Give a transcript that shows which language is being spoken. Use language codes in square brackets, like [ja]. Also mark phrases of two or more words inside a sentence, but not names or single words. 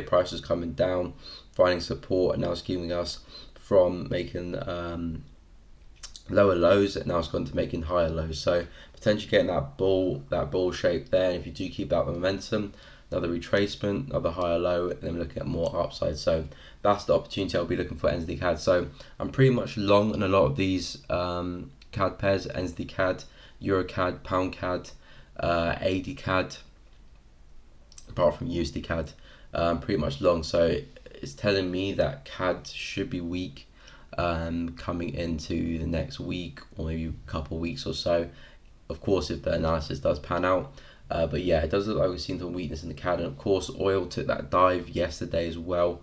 [en] Price is coming down, finding support, and now it's giving us from making lower lows, and now it's gone to making higher lows. So potentially getting that ball shape there. And if you do keep that momentum, another retracement, another higher low, and then looking at more upside. So that's the opportunity I'll be looking for NZD CAD. So I'm pretty much long on a lot of these CAD pairs: NZD CAD, Euro CAD, Pound CAD, AD CAD, apart from USD CAD. Pretty much long. So it's telling me that CAD should be weak coming into the next week or maybe a couple of weeks or so. Of course, if the analysis does pan out. But yeah, it does look like we've seen some weakness in the CAD, and of course oil took that dive yesterday as well.